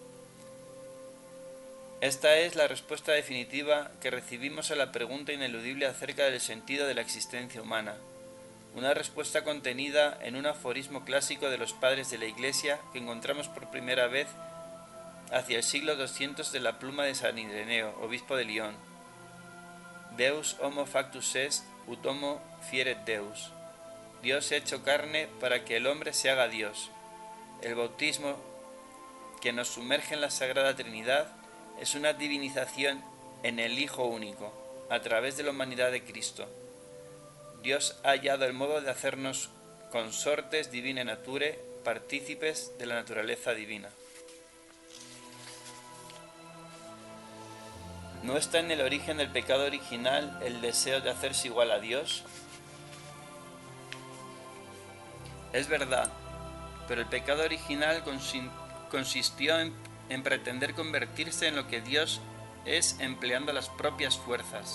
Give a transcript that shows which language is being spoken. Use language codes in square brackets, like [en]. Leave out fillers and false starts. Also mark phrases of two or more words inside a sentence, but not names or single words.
[es] Esta es la respuesta definitiva que recibimos a la pregunta ineludible acerca del sentido de la existencia humana, una respuesta contenida en un aforismo clásico de los padres de la Iglesia que encontramos por primera vez hacia el siglo 200 de la pluma de San Ireneo, obispo de Lyon. [la] Deus homo factus est, ut homo fieret Deus. [es] Dios se ha hecho carne para que el hombre se haga Dios. El bautismo, que nos sumerge en la Sagrada Trinidad, es una divinización en el Hijo único, a través de la humanidad de Cristo. Dios ha hallado el modo de hacernos [la] consortes divine nature, [es] partícipes de la naturaleza divina. ¿No está en el origen del pecado original el deseo de hacerse igual a Dios? Es verdad, pero el pecado original consistió en pretender convertirse en lo que Dios es empleando las propias fuerzas.